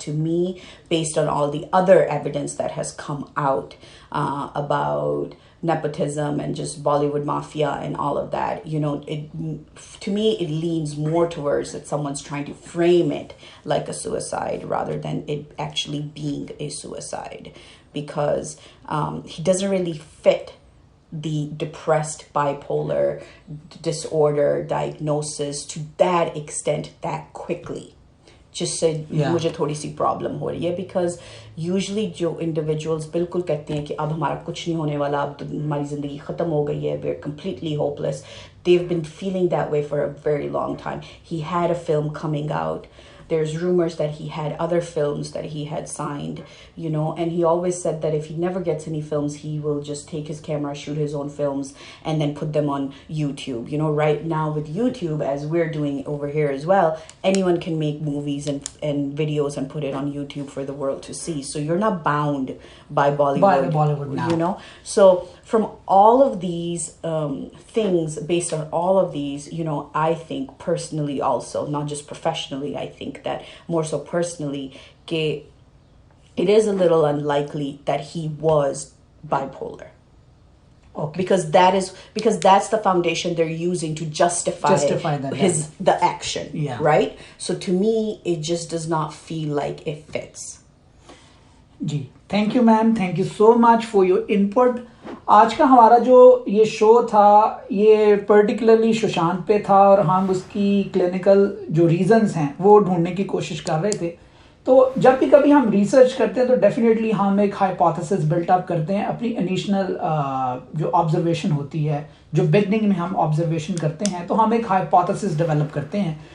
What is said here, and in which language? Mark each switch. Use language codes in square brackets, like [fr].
[en] To me, based on all the other evidence that has come out about nepotism and just Bollywood mafia and all of that, to me it leans more towards that someone's trying to frame it like a suicide rather than it actually being a suicide, because he doesn't really fit the depressed bipolar disorder diagnosis to that extent that quickly. [ur] جس سے مجھے تھوڑی سی problem ہو رہی ہے, because usually جو individuals بالکل کہتے ہیں کہ اب ہمارا کچھ نہیں ہونے والا, اب تو ہماری زندگی ختم ہو گئی ہے, [en] We are completely hopeless, they've been feeling that way for a very long time. He had a film coming out. There's rumors that he had other films that he had signed, and he always said that if he never gets any films, he will just take his camera, shoot his own films, and then put them on YouTube. Right now with YouTube, as we're doing over here as well, anyone can make movies and videos and put it on YouTube for the world to see. So you're not bound by Bollywood now. So from all of these things, based on all of these, I think personally also, not just professionally, I think that more so personally, it is a little unlikely that he was bipolar. Okay. Because that's the foundation they're using to justify the action, right? So to me, it just does not feel like it fits. جی thank you ma'am, thank you so much for your input. [ur] آج کا ہمارا جو یہ شو تھا یہ particularly Sushant پہ تھا, اور ہم اس کی کلینکل جو ریزنز ہیں وہ ڈھونڈنے کی کوشش کر رہے تھے. تو جب بھی کبھی ہم ریسرچ کرتے ہیں تو ڈیفینیٹلی ہم ایک ہائپوتھیسس بلٹ اپ کرتے ہیں, اپنی انیشنل جو آبزرویشن ہوتی ہے, جو بگننگ میں ہم آبزرویشن کرتے ہیں, تو ہم ایک ہائپوتھیسس ڈیولپ کرتے ہیں.